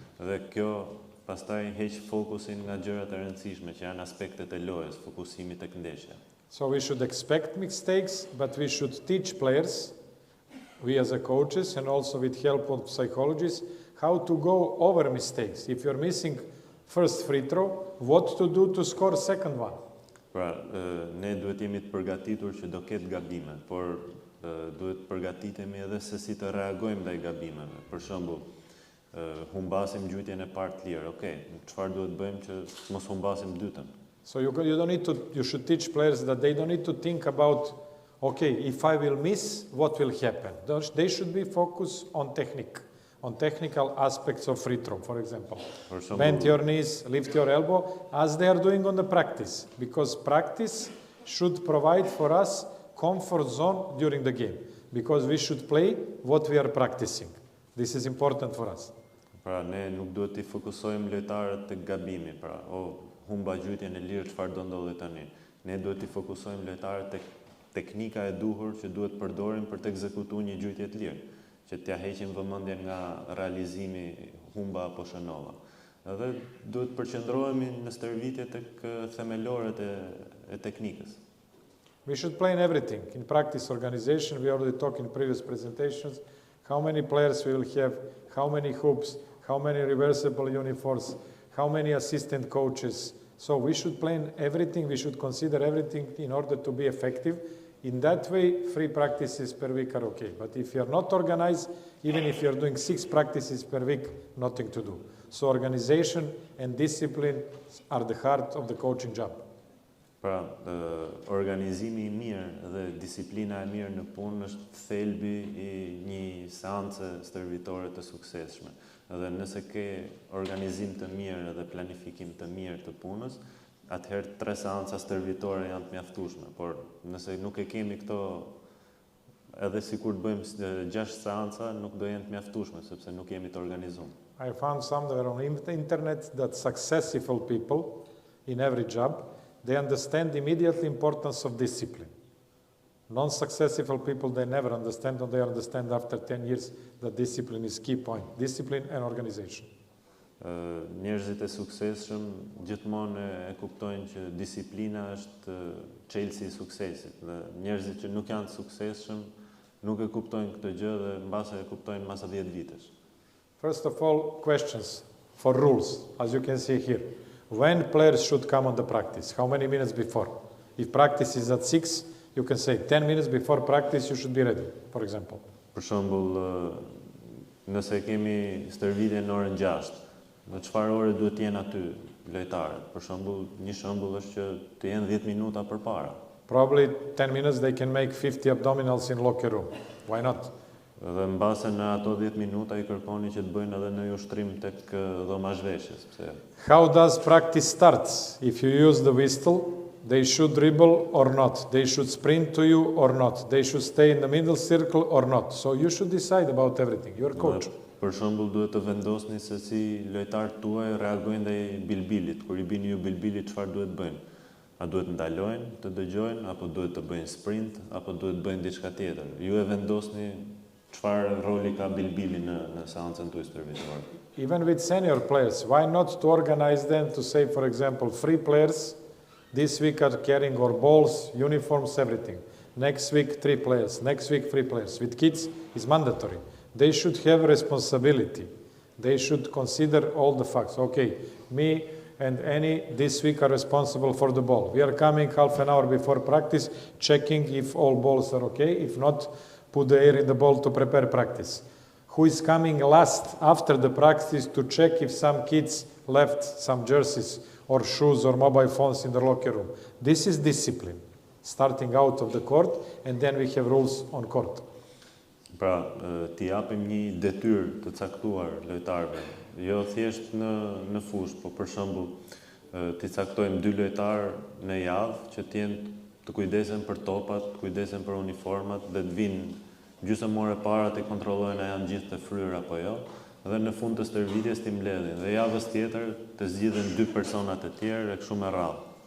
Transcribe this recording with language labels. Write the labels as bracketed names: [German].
[Albanian] Dhe kjo pastaj heq fokusin nga gjërat e rëndësishme që janë aspektet e lojës, fokusimi tek ndeshja. [English] So we should expect mistakes, but we should teach players, we as a coaches and also with help of psychologists, how to go over mistakes. If you're missing first free throw, what to do to score second one. [Albanian] Pra, ne duhet jemi të përgatitur që do ketë gabime, por duhet përgatitemi edhe se si të reagojmë ndaj gabimeve. Për shembull, humbasim gjytjen e parë të lirë. Okej, çfarë duhet bëjmë që mos humbasim dytën? [English] So you don't need to, you should teach players that they don't need to think about, okay, if I will miss, what will happen? They should be focused on technique, on technical aspects of free throw, for example. Bend your knees, lift your elbow, as they are doing on the practice, because practice should provide for us comfort zone during the game, because we should play what we are practicing. This is important for us. [Albanian] Pra, ne nuk duhet t'i fokusojmë lojtarët tek gabimi, pra, humba gjytjen e lirë, çfarë do ndodhi tani. Ne duhet t'i fokusojmë lojtarët tek teknika e duhur që duhet përdorim për të ekzekutuar një gjytje të lirë, që t'ja heqim vëmendjen nga realizimi humba apo shënova. Edhe duhet përqendrohemi në stërvitje tek themelorët e teknikës. [English] We should play in everything. In practice organization, we already talked in previous presentations, how many players we will have, how many hoops, how many reversible uniforms, how many assistant coaches. So we should play in everything, we should consider everything in order to be effective. In that way, 3 practices per week are okay. But if you're not organized, even if you're doing 6 practices per week, nothing to do. So organization and discipline are the heart of the coaching job. [Albanian] Pra, organizimi I mirë dhe disiplina e mirë në punë është thelbi I një seance stërvitore të suksesshme. Dhe nëse ke organizim të mirë dhe planifikim të mirë të punës, atëherë 3 seanca stërvitore janë të mjaftueshme, por nëse nuk e kemi këto, edhe sikur të bëjmë 6 seanca, nuk do jenë të mjaftueshme sepse nuk jemi të organizuar. [English] I found somewhere on the internet that successful people in every job, they understand immediately importance of discipline. Non-successful people, they never understand, or they understand after 10 years that discipline is key point. Discipline and organization. [Albanian] Njerëzit e suksesshëm gjithmonë e kuptojnë që disiplina është çelësi i suksesit. Dhe njerëzit që nuk janë të suksesshëm nuk e kuptojnë këtë gjë dhe mbase e kuptojnë mas 10 vitesh. [English] First of all, questions for rules, as you can see here. When players should come on the practice? How many minutes before? If practice is at 6, you can say 10 minutes before practice you should be ready, for example. [Albanian] Për shembull, nëse kemi stërvitje në orën 6, në çfarë ore duhet të jenë aty lojtarët? Për shembull, një shembull është që të jenë 10 minuta përpara. [English] Probably 10 minutes they can make 50 abdominals in locker room. Why not? [Albanian] Dhe mbase në ato 10 minuta i kërkoni që të bëjnë edhe në ushtrim tek dhoma zhveshjes. [English] How does practice start? If you use the whistle, they should dribble or not. They should sprint to you or not. They should stay in the middle circle or not. So you should decide about everything. You're coach. [Albanian] Për shembull, duhet të vendosni se si lojtarët tuaj reagojnë ndaj bilbilit. Kur i bini ju bilbilit, çfarë duhet bëjnë? A duhet ndalojnë, të dëgjojnë, apo duhet të bëjnë sprint, apo duhet të bëjnë diçka tjetër? Ju e vendosni çfarë roli ka bilbili në seancën tuaj stërvitore. [English] Even with senior players, why not to organize them to say, for example, 3 players this week are carrying our balls, uniforms, everything. Next week, 3 players. Next week, 3 players. With kids, it's mandatory. They should have responsibility. They should consider all the facts. Okay, me and Annie this week are responsible for the ball. We are coming half an hour before practice, checking if all balls are okay. If not, put the air in the ball to prepare practice. Who is coming last after the practice to check if some kids left some jerseys or shoes or mobile phones in the locker room. This is discipline, starting out of the court, and then we have rules on court. [Albanian] Pra, t'i japim një detyrë të caktuar lojtarëve, jo thjesht në fushë, po për shembull, t'i caktojmë 2 lojtarë në javë që të kujdesen për topat, të kujdesen për uniformat, dhe të vinë gjysmë ore para të kontrollojnë a janë gjithë të fryrë apo jo, dhe në fund të stërvitjes t'i mbledhin, dhe javës tjetër të zgjidhen 2 persona të tjerë e kështu me radhë.